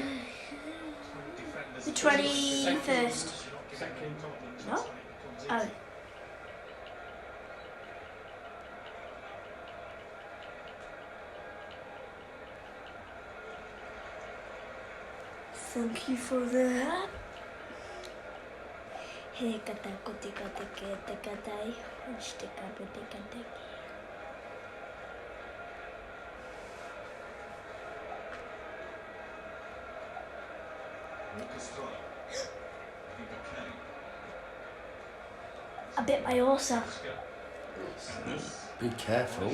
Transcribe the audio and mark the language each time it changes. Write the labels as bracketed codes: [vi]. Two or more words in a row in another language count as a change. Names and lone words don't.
[en] The 21st. No? Oh. Thank you for that. Hey, kata kuti kata kata katai, ushte kapute kata. A bit by yourself. Be careful.